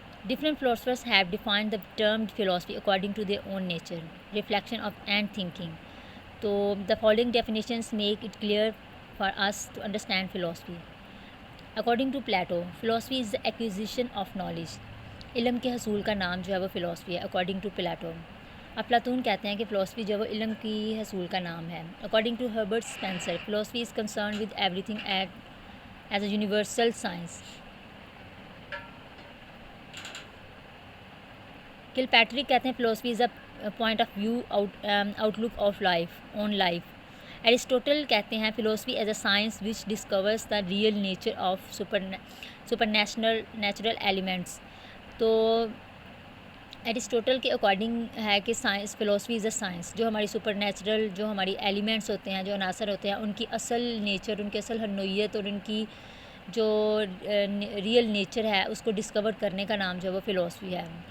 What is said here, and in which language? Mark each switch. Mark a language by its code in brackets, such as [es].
[en] Different philosophers have defined the term philosophy according to their own nature, reflection of and thinking. So the following definitions make it clear for us to understand philosophy. According to Plato, philosophy is the acquisition of knowledge. [ur] علم کے حصول کا نام جو ہے وہ philosophy ہے [en] according to Plato. [ur] افلاطون کہتے ہیں کہ فلاسفی جو ہے وہ علم کی حصول کا نام ہے. [en] According to Herbert Spencer, philosophy is concerned with everything as a universal science. کل Patrick [ur] کہتے ہیں [en] Philosophy is a point of view, outlook of life, on life. Aristotle [ur] کہتے ہیں [en] Philosophy as a science which discovers the real nature of supernatural elements. [ur] تو Aristotle کے according ہے کہ science, [en] philosophy is a science [ur] جو ہماری super natural جو ہماری ایلیمنٹس ہوتے ہیں, جو عناصر ہوتے ہیں, ان کی اصل نیچر, ان کی اصل نوعیت اور ان کی جو ریئل نیچر ہے اس کو ڈسکور کرنے کا نام جو ہے وہ فلاسفی ہے.